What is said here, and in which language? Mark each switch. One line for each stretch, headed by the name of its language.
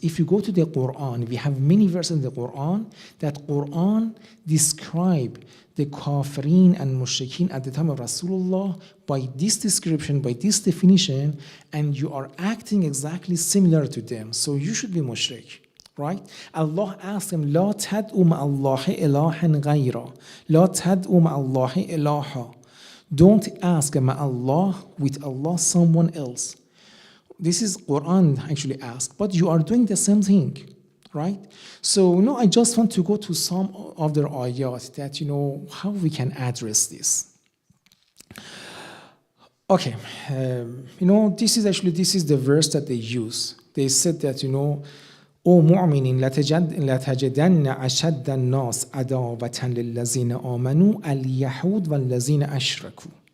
English: If you go to the Quran, we have many verses in the Quran that Quran describe the kafirin and mushrikeen at the time of Rasulullah by this description, by this definition, and you are acting exactly similar to them. So you should be mushrik, right? Allah asked them,
Arabic: لا تدعوا مع الله إلها غيره. لا تدعوا مع الله إلها.
English: Don't ask Allah with Allah someone else. This is Quran actually asked, but you are doing the same thing, right? So I just want to go to some other ayat that how we can address this. Okay, this is the verse that they use. They said that O mu'minin
Arabic: لتجدن أشد الناس عداوة للذين آمنوا اليهود والذين أشركوا.